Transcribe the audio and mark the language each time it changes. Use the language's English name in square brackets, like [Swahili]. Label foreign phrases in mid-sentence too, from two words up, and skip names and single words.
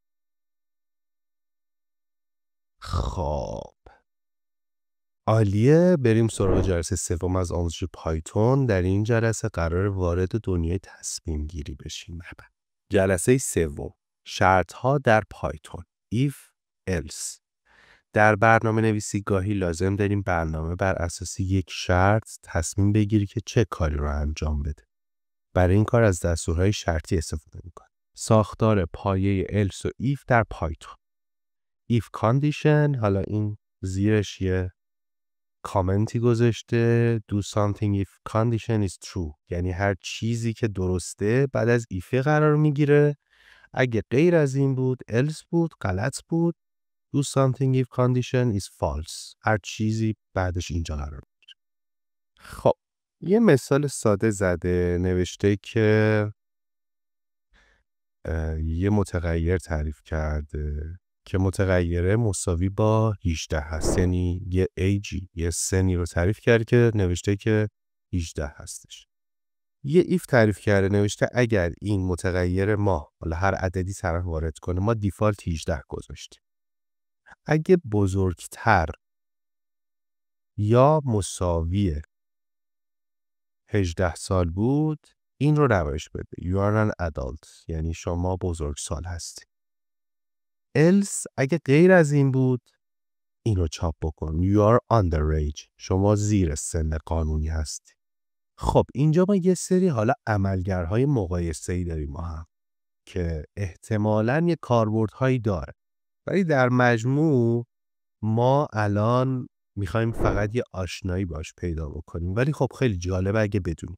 [Persian] خب عالیه، بریم سراغ جلسه سوم از آموزش پایتون. در این جلسه قرار وارد دنیای تصمیم گیری بشیم. جلسه سوم، شرط ها در پایتون. [English] if else. [Persian] در برنامه نویسی گاهی لازم داریم برنامه بر اساس یک شرط تصمیم بگیری که چه کاری رو انجام بده. برای این کار از دستورهای شرطی استفاده میکنیم. ساختار پایه else و if در پایتون. [English] if condition، [Persian] حالا این زیرش یه کامنتی گذاشته [English] do something if condition is true، [Persian] یعنی هر چیزی که درسته بعد از if قرار میگیره. اگه غیر از این بود else بود، غلط بود. [English] do something if condition is false، [Persian] هر چیزی بعدش اینجا قرار میگیره. خب یه مثال ساده زده، نوشته که یه متغیر تعریف کرده که متغیره مساوی با 18 هست، یعنی یه ایجی، یه سنی رو تعریف کرده که نوشته که 18 هستش. یه ایف تعریف کرده نوشته اگر این متغیر ما حالا هر عددی طرف وارد کنه ما دیفالت 18 گذاشتیم. اگه بزرگتر یا مساوی 18 سال بود این رو نمایش بده [English] you are an adult، [Persian] یعنی شما بزرگ سال هستی. else اگه غیر از این بود این رو چاپ بکن [English] you are underage، [Persian] شما زیر سن قانونی هستی. خب اینجا ما یه سری حالا عملگرهای مقایسه‌ای داریم ما هم که احتمالاً یه کاربردهایی داره، ولی در مجموع ما الان میخوایم فقط یه آشنایی باش پیدا بکنیم، ولی خب خیلی جالبه اگه بدونیم.